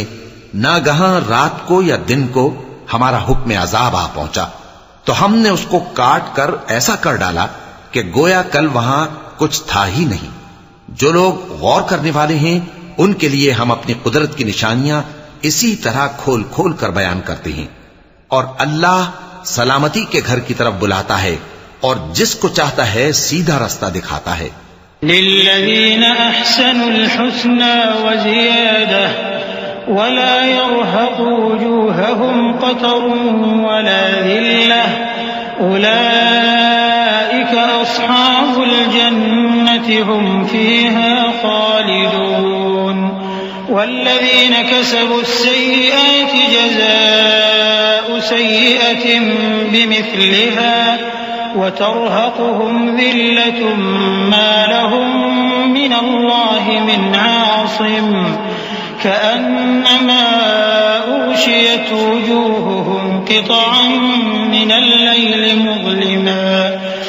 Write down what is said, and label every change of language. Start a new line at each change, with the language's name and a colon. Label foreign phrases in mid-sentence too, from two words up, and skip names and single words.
Urdu: ناگہاں رات کو یا دن کو ہمارا حکم عذاب آ پہنچا تو ہم نے اس کو کاٹ کر ایسا کر ڈالا کہ گویا کل وہاں کچھ تھا ہی نہیں. جو لوگ غور کرنے والے ہیں ان کے لیے ہم اپنی قدرت کی نشانیاں اسی طرح کھول کھول کر بیان کرتے ہیں. اور اللہ سلامتی کے گھر کی طرف بلاتا ہے اور جس کو چاہتا ہے سیدھا راستہ دکھاتا ہے.
Arabic: للذين أحسنوا الحسنى وزيادة ولا يرهق وجوههم قتر ولا ذلة أولئك أصحاب الجنة هم فيها خالدون والذين كسبوا السيئات جزاء سيئة بمثلها وترهقهم ذلة ما لهم من الله من عاصم كأنما أغشيت وجوههم قطعا من الليل مظلما